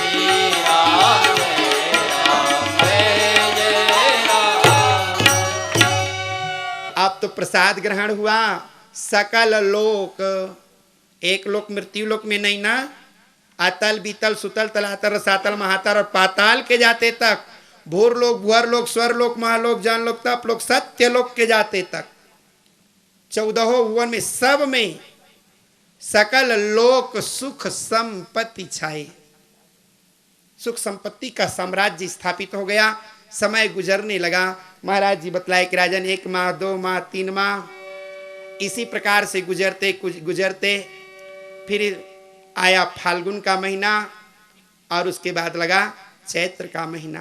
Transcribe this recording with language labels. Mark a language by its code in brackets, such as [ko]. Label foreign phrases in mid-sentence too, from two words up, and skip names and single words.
[hi] अब तो प्रसाद ग्रहण हुआ। सकल लोक, एक लोक मृत्यु लोक में नहीं ना, अतल बीतल सुतल तलातल रसातल महातल और पाताल के जाते तक, भूर लोक भुअर लोक स्वर लोक महालोक जान लोक तप लोक सत्य लोक के जाते तक, 14 भुवन में सब में सकल लोक सुख संपत्ति छाई। सुख संपत्ति का साम्राज्य स्थापित हो गया। समय गुजरने लगा। महाराज जी बतलाए कि राजन 1 माह 2 माह 3 माह इसी प्रकार से गुजरते गुजरते फिर आया फाल्गुन का महीना और उसके बाद लगा चैत्र का महीना।